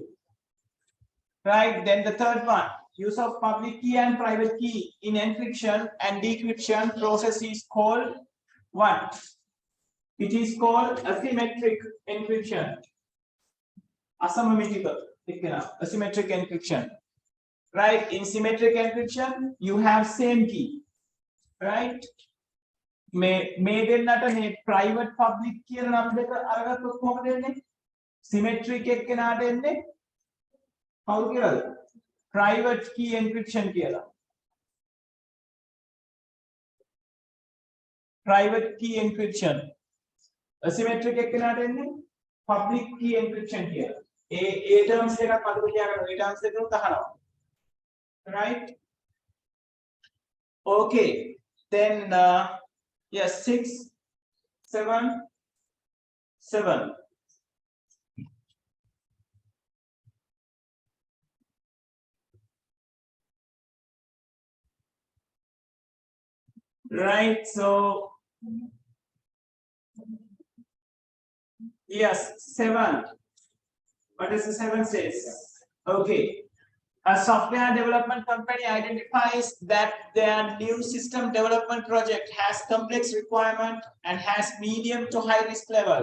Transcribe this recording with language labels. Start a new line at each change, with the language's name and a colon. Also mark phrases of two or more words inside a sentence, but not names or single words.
English: Right, then the third one, use of public key and private key in encryption and decryption process is called what? It is called asymmetric encryption. Asymmetric encryption. Right, in symmetric encryption, you have same key. Right?
Sinhala: මේ දෙන්නට මේ
English: private public
Sinhala: කියන නම් දෙක අරගත්තොත් කොහොමද එන්නේ symmetric එක්කෙනාට එන්නේ කවුරු කියලාද
English: private key encryption
Sinhala: කියලා
English: private key encryption asymmetric
Sinhala: එක්කෙනාට එන්නේ
English: public key encryption
Sinhala: කියලා ඒ terms දෙකක් මතක තියාගන්න ඒ terms දෙකම තහනවා
English: right okay then yes 6 7 7 right so yes 7 what does the 7 says okay a software development company identifies that their new system development project has complex requirement and has medium to high risk level.